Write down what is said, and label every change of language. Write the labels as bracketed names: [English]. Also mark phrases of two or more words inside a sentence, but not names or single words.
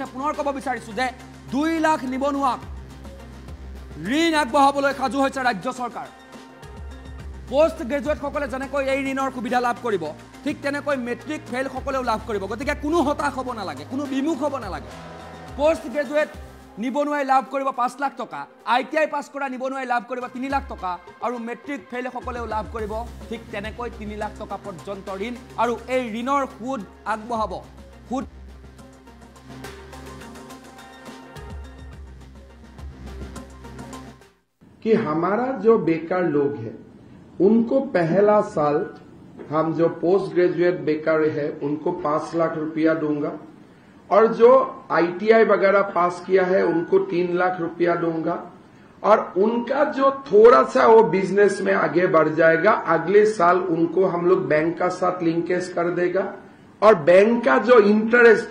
[Assamese] পুনৰ ক'ব বিচাৰিছো যে 2 লাখ নিবনুৱাক ঋণ আগবঢ়াবলৈ সাজু হৈছে ৰাজ্য চৰকাৰ [English] post graduate [Assamese] সকলে যেনেকৈ এই ঋণৰ সুবিধা লাভ কৰিব ঠিক তেনেকৈ [English] matric fail [Assamese] সকলেও লাভ কৰিব গতিকে কোনো হতাশ হ'ব নালাগে কোনো বিমুখ হ'ব নালাগে [English] post graduate [Assamese] নিবনুৱাই লাভ কৰিব 5 লাখ টকা ITI পাছ কৰা নিবনুৱাই লাভ কৰিব 3 লাখ টকা আৰু [English] matric fail [Assamese] সকলেও লাভ কৰিব ঠিক তেনেকৈ 3 লাখ টকা পৰ্যন্ত ঋণ আৰু এই ঋণৰ সুদ আগবঢ়াব সুদ [Hindi] कि हमारा जो बेकार लोग है उनको पहला साल हम जो [English] post graduate [Hindi] बेकार है उनको 5 लाख रुपया दूंगा और जो ITI वगैरह पास किया है उनको 3 लाख रुपया दूंगा और उनका जो थोड़ा सा वो बिजनेस में आगे बढ़ जाएगा अगले साल उनको हम लोग बैंक का साथ लिंकेज कर देगा और बैंक का जो इंटरेस्ट